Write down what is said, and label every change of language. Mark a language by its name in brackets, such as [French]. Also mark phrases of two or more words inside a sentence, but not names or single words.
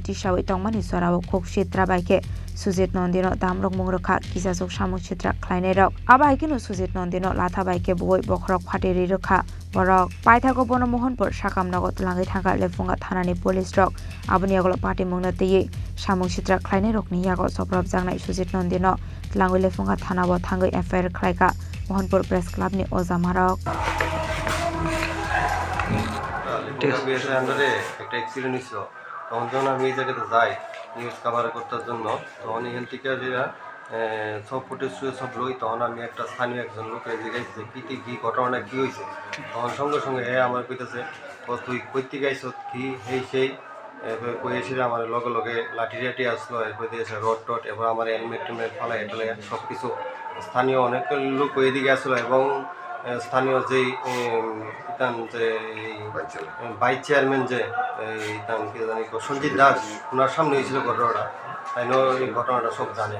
[Kok Borok] tishawi tongmani sorawo khokshi trabaike Sujit Nondino damrok mungrokha kisasok samung chitra khlainai rok aba haikino Sujit Nondino latha baike boi bokhrok phateri rokha borok paithago bono Mohanpur sakamnago tulangai thangka lefunga thanani police rok aboni agolo party mungna tei samung chitra khlainai rokni yago soprab jangnai Sujit Nondino tulangai lefunga thanabo thangai FIR khlaika Mohanpur Press Club ni ojamarok [Bangla] একটা অ্যাক্সিডেন্ট হয়েছিল তখন যখন আমি এই জায়গাতে যাই [English] news cover [Bangla] করার জন্য তখন এখান থেকে যেটা সব ফুটেজ সব লই তখন আমি একটা স্থানীয় একজন লোকের জিজ্ঞাসা যে কী ঘটনাটা কী হয়েছে তখন সঙ্গে সঙ্গে আমার কইতেছে তুই কইতে গাইছ কি সেই কই এসে আমার লগে লগে লাঠি টাঠি আসলো এরপর দিয়েছে রড টড এবার আমার হেলমেট টেলমেট ফালাই এটালে সব কিছু স্থানীয় অনেক লোক এদিকে আসলো এবং স্থানীয় যেই যে [English] vice chairman [Bangla] যে কি জানি সঞ্জিত দাস ওনার সামনে হয়েছিল ঘটনাটা তাই এই ঘটনাটা সব জানে